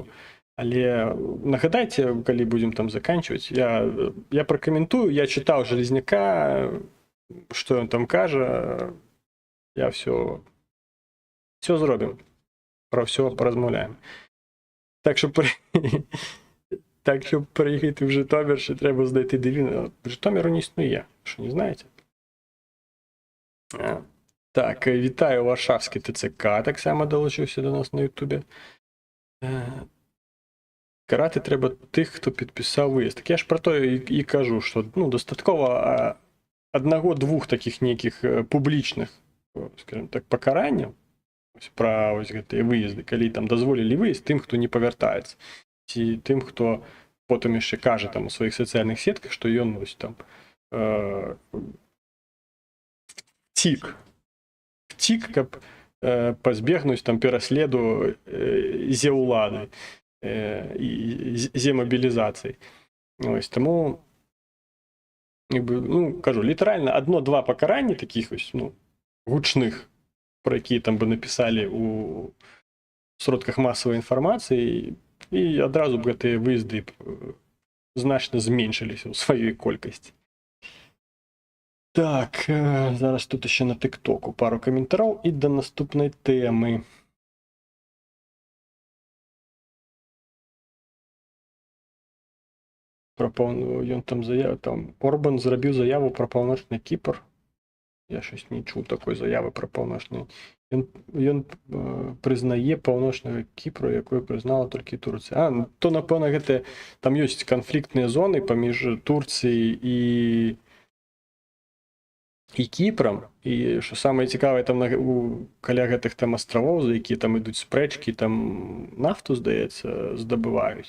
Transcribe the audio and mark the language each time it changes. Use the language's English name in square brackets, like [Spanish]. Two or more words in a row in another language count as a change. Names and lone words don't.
[Belarusian] Але нагадайце, калі будзем там заканчваць, я пракаментую, я чытаў Залезняка, што ён там кажа, я все зробім, пра ўсё паразмаўляем. Так што прыехаць [Ukrainian] в Житомир, ще треба знайти дивіну. Житомиру не існує, що не знаєте? Так, вітаю, Варшавський ТЦК так само долучився до нас на Ютубі. Карати треба тих, хто підписав виїзд. Так я ж про то і кажу, що, ну, достатково одного-двох таких неких публічних, скажімо так, покаранням, ось про ось гэты виїзди, коли там дозволили виїзд тим, хто не повертається. Ці тим, хто потім яшчэ каже там у своїх соціальних сетках, що ён ось там втік, [Belarusian] каб пазбегнуць там пераследу зе ўлады. [Ukrainian] і земобілізації. Ось, тому, якби, ну, кажу, літерально одно-два покарання таких ось, ну, гучних, про які там би написали у сродках масової інформації, і одразу б гэты виїзди значно зменшилися у своїй кількості. Так, зараз тут ще на ТикТоку пару коментарів і до наступної теми. Ён там заяву, там Орбан зробив заяву про паўночны Кіпр. Я щось не чув такої заяви про паўночны. [Belarusian] Ён прызнае паўночнага Кіпра, якое прызнала толькі Турцыя. А, то, напэўна, гэта там ёсць канфліктныя зоны паміж Турцыяй і Кіпром, і що самае цікавае, там каля гэтых там астравоў, за якія там ідуць спрэчкі, там нафту, здаецца, здабываюць.